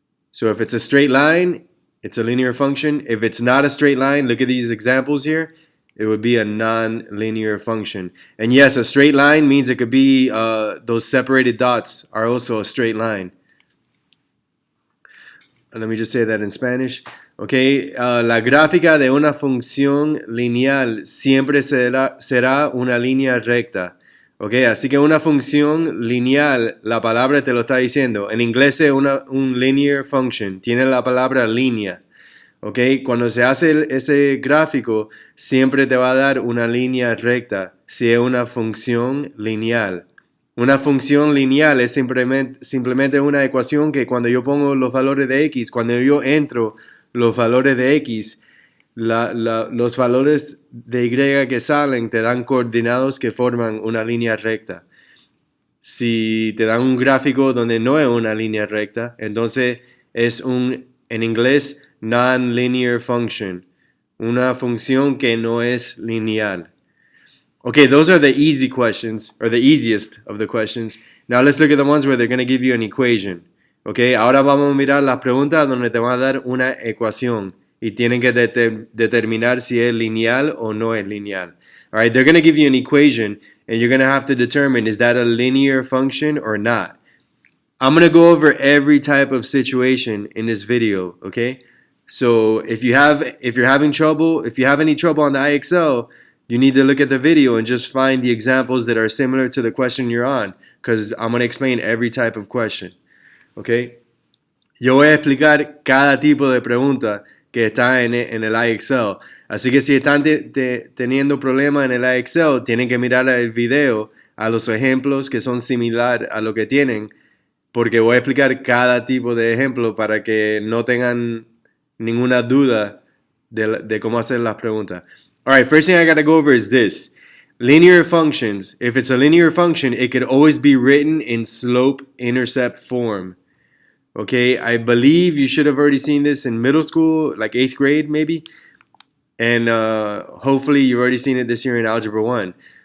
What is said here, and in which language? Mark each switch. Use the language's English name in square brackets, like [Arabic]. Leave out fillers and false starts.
[English] So if it's a straight line, it's a linear function. If it's not a straight line, look at these examples here, it would be a non-linear function. And yes, a straight line means it could be those separated dots are also a straight line. Let me just say that in Spanish. [Spanish] Okay, la gráfica de una función lineal siempre será una línea recta. Okay, así que una función lineal, la palabra te lo está diciendo. En inglés es un linear function, tiene la palabra línea. Okay, cuando se hace ese gráfico, siempre te va a dar una línea recta si es una función lineal. Una función lineal es simplemente una ecuación que cuando yo pongo los valores de x, cuando yo entro los valores de x, los valores de y que salen te dan coordinados que forman una línea recta. Si te dan un gráfico donde no es una línea recta, entonces es en inglés, non-linear function. Una función que no es lineal. [English] Okay, those are the easy questions, or the easiest of the questions. Now let's look at the ones where they're going to give you an equation. [Spanish] Okay, ahora vamos a mirar las preguntas donde te van a dar una ecuación. Y tienen que determinar si es lineal o no es lineal. [English] All right, they're going to give you an equation, and you're going to have to determine, is that a linear function or not? I'm going to go over every type of situation in this video, okay? So if you have any trouble on the IXL, you need to look at the video and just find the examples that are similar to the question you're on, because I'm going to explain every type of question, okay? [Spanish] Yo voy a explicar cada tipo de pregunta que está en el IXL. Así que si están teniendo problemas en el IXL, tienen que mirar el video a los ejemplos que son similares a lo que tienen, porque voy a explicar cada tipo de ejemplo para que no tengan ninguna duda de cómo hacer las preguntas. [English] All right, first thing I got to go over is this. Linear functions. If it's a linear function, it could always be written in slope-intercept form. Okay, I believe you should have already seen this in middle school, like 8th grade maybe. And hopefully you've already seen it this year in Algebra 1.